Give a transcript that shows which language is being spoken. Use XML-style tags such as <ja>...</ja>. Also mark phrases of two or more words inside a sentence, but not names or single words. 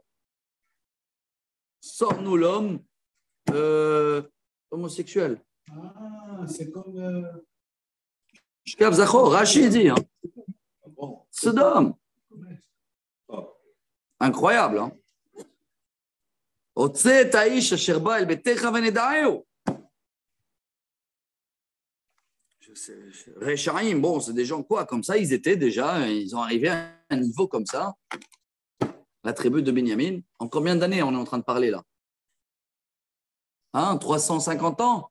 <fr>Sors-nous l'homme homosexuel. Ah, c'est comme.</fr> <he>משכב זכר,</he> <fr>Rashi dit. Hein. Sodome. Incroyable, hein.</fr> <he>הוצא את האיש אשר בא אל ביתך ונדעהו.</he> <fr>Réchaïm, bon, c'est des gens quoi, comme ça, ils étaient déjà, ils ont arrivé à un niveau comme ça. La tribu de Binyamin, en combien d'années on est en train de parler là? 350 ans?</fr>